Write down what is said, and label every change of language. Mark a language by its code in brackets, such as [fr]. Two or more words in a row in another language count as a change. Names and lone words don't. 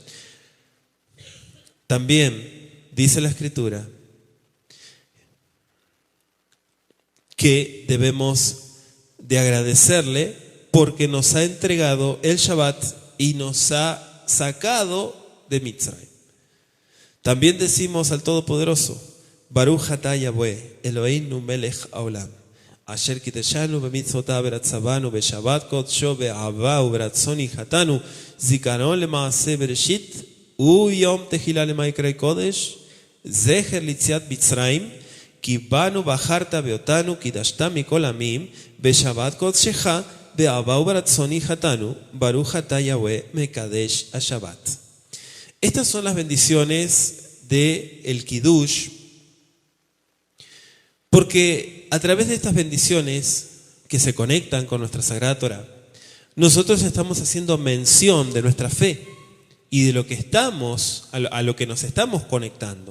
[es] También dice la Escritura que debemos de agradecerle porque nos ha entregado el Shabbat y nos ha sacado de Mitzrayim. También decimos al Todopoderoso, [he] ברוך אתה יהוה, אלוהינו מלך העולם, אשר קידשנו במצוותיו ורצה בנו ושבת קדשו באהבה וברצון הנחילנו, זיכרון למעשה בראשית, ויום תחילה למקראי קודש, זכר ליציאת מצרים, כי בנו בחרת ואותנו, קידשת מכל העמים, ושבת קדשך, באהבה וברצון הנחילנו, ברוך אתה יהוה מקדש השבת. [es] Estas son las bendiciones del Kiddush, porque a través de estas bendiciones que se conectan con nuestra Sagrada Torah, nosotros estamos haciendo mención de nuestra fe y de lo que estamos, a lo que nos estamos conectando.